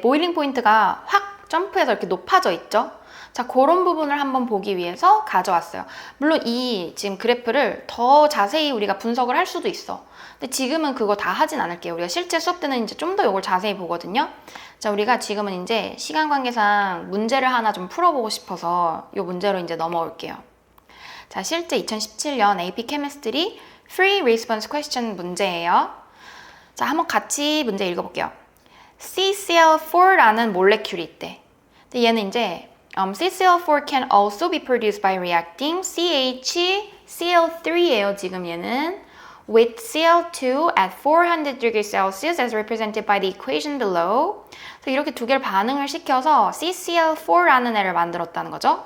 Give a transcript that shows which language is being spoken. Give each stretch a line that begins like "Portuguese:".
Korean: 보일링 포인트가 확 점프해서 이렇게 높아져 있죠? 자, 그런 부분을 한번 보기 위해서 가져왔어요. 물론 이 지금 그래프를 더 자세히 우리가 분석을 할 수도 있어. 근데 지금은 그거 다 하진 않을게요. 우리가 실제 수업 때는 이제 좀 더 이걸 자세히 보거든요. 자, 우리가 지금은 이제 시간 관계상 문제를 하나 좀 풀어보고 싶어서 이 문제로 이제 넘어올게요. 자, 실제 2017년 AP Chemistry Free Response Question 문제예요. 자, 한번 같이 문제 읽어볼게요. CCl4라는 몰레큘이 있대. 근데 얘는 이제
English: CCl4 can also be produced by reacting CHCl3예요.
Korean: 지금 얘는
English: with Cl2 at 400 degrees Celsius as represented by the equation below.
Korean: 그래서 이렇게 두 개를 반응을 시켜서 CCl4라는 애를 만들었다는 거죠.